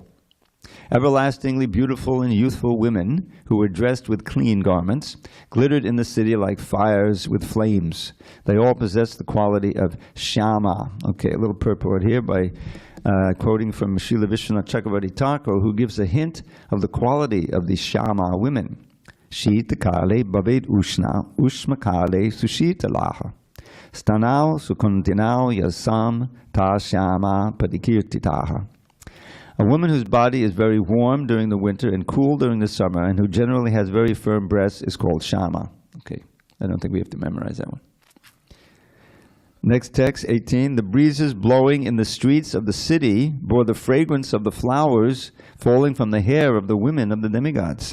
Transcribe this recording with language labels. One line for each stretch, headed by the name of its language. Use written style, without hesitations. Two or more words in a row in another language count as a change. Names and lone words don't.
English: Everlastingly beautiful and youthful women, who were dressed with clean garments, glittered in the city like fires with flames. They all possessed the quality of Shyama. Okay, a little purport here by quoting from Srila Vishwanath Chakravarti Thakur, who gives a hint of the quality of the Shyama women.
Sanskrit: Shita kale bhavet ushna, ushma kale sushitalaha. Stanau sukuntinau yasam ta Shyama padikirtitaha.
English: A woman whose body is very warm during the winter and cool during the summer, and who generally has very firm breasts, is called Shama. Okay, I don't think we have to memorize that one. Next text, 18. The breezes blowing in the streets of the city bore the fragrance of the flowers falling from the hair of the women of the demigods.